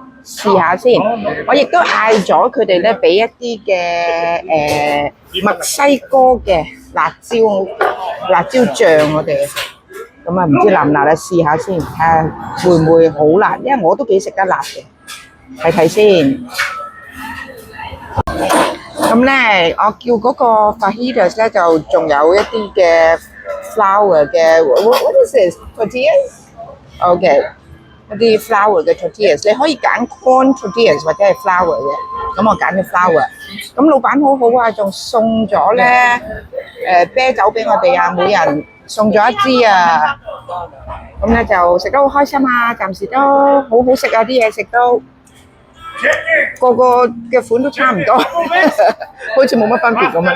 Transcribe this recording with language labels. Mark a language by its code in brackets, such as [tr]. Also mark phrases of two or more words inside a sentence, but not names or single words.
[yue] 試下先，我亦都嗌咗佢哋咧俾一啲嘅墨西哥嘅辣椒醬我哋，咁啊唔知辣唔辣啊？試下先，睇下會唔會好辣？因為我都幾食得辣嘅，睇睇先。咁咧，我叫嗰個 fajitas 咧就仲有一啲嘅 flour 嘅 [en] what is this tortillas？ [yue] OK。一啲 flour 嘅 tortillas，你可以揀 [en] corn tortillas [yue] 或者係 flour 嘅，咁我揀咗 flour。咁老闆好好啊，仲送咗咧啤酒俾我哋啊，每人送咗一支啊。咁咧就食得好開心啊，暫時都好好食啊，啲嘢食都個個嘅款都差唔多，好似冇乜分別咁啊。